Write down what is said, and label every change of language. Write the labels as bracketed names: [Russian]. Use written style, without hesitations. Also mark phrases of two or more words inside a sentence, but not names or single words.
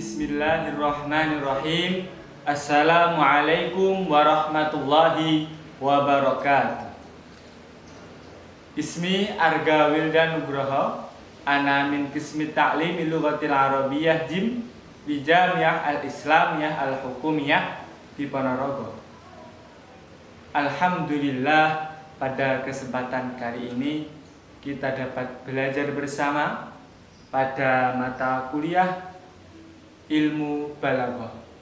[Arabic] بسم الله الرحمن الرحيم. السلام عليكم ورحمة الله وبركاته. Ismi Arga Wildan Nugroho, أنا من قسم تعليم اللغة العربية JIM di Jamiah Al-Islamiyah Al-Hukumiyah di Ponorogo. [Indonesian] Alhamdulillah, pada kesempatan kali ini kita dapat belajar bersama pada mata kuliah ilmu balaghah.